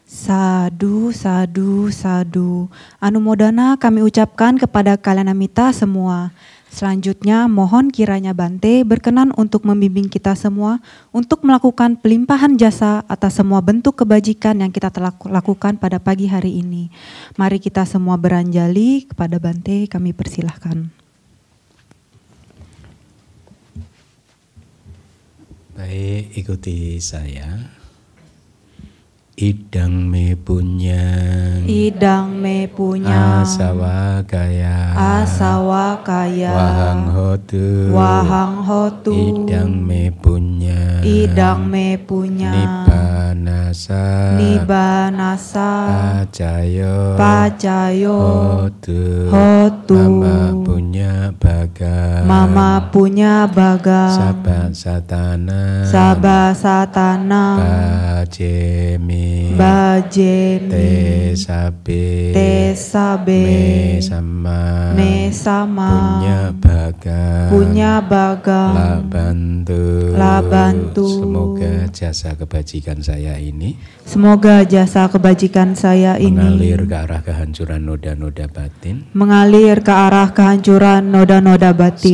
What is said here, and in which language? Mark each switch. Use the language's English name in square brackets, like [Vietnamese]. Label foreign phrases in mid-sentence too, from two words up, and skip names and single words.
[Pali] Sadu, sadu, sadu. [Indonesian] Anumodana kami ucapkan kepada Kalanamita semua. Selanjutnya mohon kiranya Bante berkenan untuk membimbing kita semua untuk melakukan pelimpahan jasa atas semua bentuk kebajikan yang kita telah lakukan pada pagi hari ini. Mari kita semua beranjali kepada Bante, kami persilahkan. Baik, ikuti saya. [Pali] Idang me punyang, idang me punyang, asawa kaya, asawa kaya, wahang hotu, wahang hotu, idang me punyang, idang me punyang, nibbanasa, nibbanasa, pacayo, pacayo, hotu, hotu, mama punya baga, mama punya baga, sabah satana, sabah satana, bajemi, bajemi, tesabe, tesabe, me sama, punya baga, labantu, labantu. [Indonesian] Semoga jasa kebajikan saya ini, semoga jasa kebajikan saya ini mengalir ke arah kehancuran noda-noda batin, mengalir ke arah kehancuran noda-noda batin.